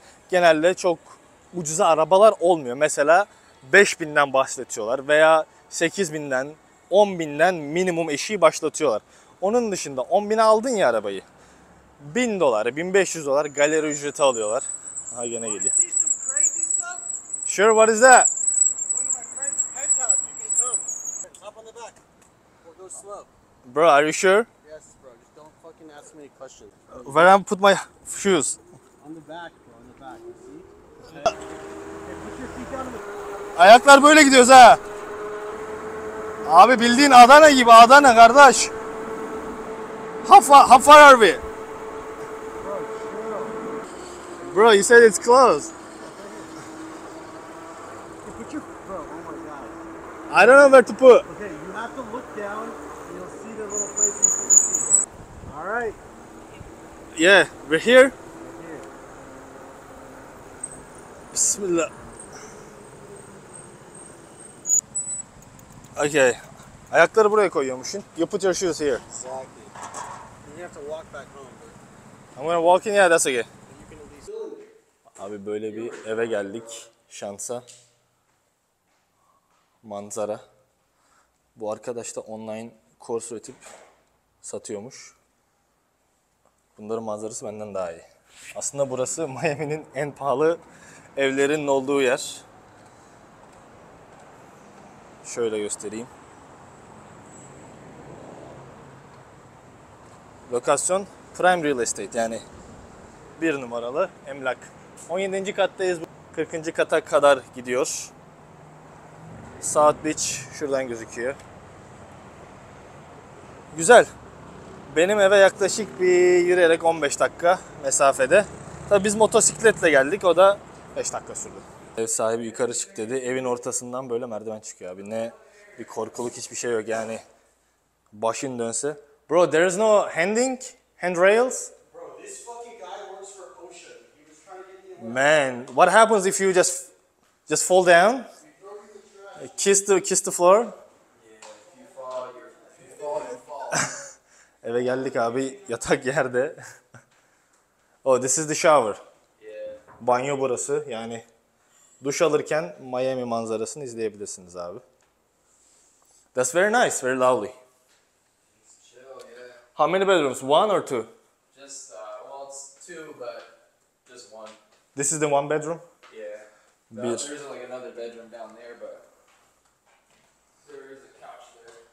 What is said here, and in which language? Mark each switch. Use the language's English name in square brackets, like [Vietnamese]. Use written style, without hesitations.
[Turkish] genelde çok ucuza arabalar olmuyor. Mesela 5.000'den başlatıyorlar veya 8.000'den, 10.000'den minimum eşiği başlatıyorlar. Onun dışında 10.000'e aldın ya arabayı. $1.000, $1.500 galeri ücreti alıyorlar. Ha gene geliyor. [English] See some crazy stuff? Sure, what is that? One of my friend's penthouse. You can come. Hop on the back. Or go slow. Bro, are you sure? Yes, bro. Just don't fucking ask me a question. Where I put my shoes? On the back, bro. On the back. You see? Hey, put your feet down on the... [Turkish] Ayaklar böyle gidiyoruz ha. Abi bildiğin Adana gibi, Adana kardeş. [English] How far are we? Bro, chill. Bro, you said it's close. Hey, put your... Bro, oh my god. I don't know where to put. Okay, you have to look down and you'll see the little place you put your feet. Alright. Yeah, we're here. Right here. [Arabic] Bismillah. [English] Okay. [Turkish] Ayakları buraya koyuyormuşsun. [English] You put your shoes here. Exactly. You have to walk back home, but I'm gonna walk in, yeah, that's okay. you can at least... [Turkish] Abi böyle bir eve geldik. Şansa. Manzara. Bu arkadaş da online kurs üretip satıyormuş. Bunların manzarası benden daha iyi. Aslında burası Miami'nin en pahalı evlerinin olduğu yer. Şöyle göstereyim. Lokasyon [English] Prime Real Estate, [Turkish] yani bir numaralı emlak. 17. kattayız. 40. kata kadar gidiyor. South Beach şuradan gözüküyor. Güzel. Benim eve yaklaşık bir yürüyerek 15 dakika mesafede. Tabii biz motosikletle geldik. O da 5 dakika sürdü. Ev sahibi yukarı çık dedi. Evin ortasından böyle merdiven çıkıyor abi. Ne bir korkuluk, hiçbir şey yok yani. Başın dönse. [English] Bro, there is no handrails. Bro, this fucking guy works for OSHA. He was trying to get me... Man, what happens if you just fall down? Kiss the floor. Yeah, if you fall, you fall. [Turkish] Eve geldik abi, yatak yerde. [English] Oh, this is the shower. Yeah. [Turkish] Banyo burası, yani duş alırken Miami manzarasını izleyebilirsiniz abi. [English] That's very nice, very lovely. Chill, yeah. How many bedrooms? One or two? Just, well, it's two, but just one. This is the one bedroom. Yeah. [Turkish] Bir. [English] There's like another bedroom down there, but there is a couch there.